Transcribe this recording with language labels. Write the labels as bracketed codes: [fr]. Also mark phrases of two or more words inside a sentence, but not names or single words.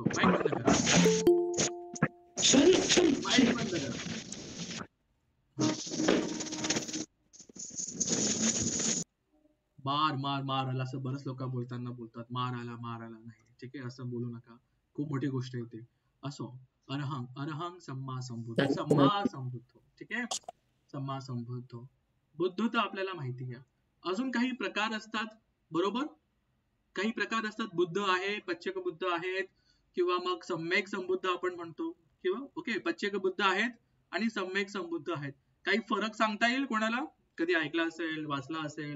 [mr] माईक बंद करा, माईक बंद करा. मार आला असं बरेच लोक बोलतात. मार आला नाही. ठीक आहे, असं बोलू नका. खूप मोठी गोष्ट आहे ती. असो. [pi] अरहं सम्मा संबुद्धो. [mr] ठीक आहे, [pi] सम्मा संबुद्धो. [mr] बुद्ध तर आपल्याला माहिती आहे. अजून काही प्रकार असतात. बरोबर, काही प्रकार असतात. बुद्ध आहे, पच्चेक बुद्ध आहेत, किंवा मग सम्यक संबुद्ध आपण म्हणतो, किंवा ओके पच्चेक बुद्ध आहेत आणि सम्यक संबुद्ध आहेत. काही फरक सांगता येईल कोणाला? कधी ऐकला असेल, वाचला असेल?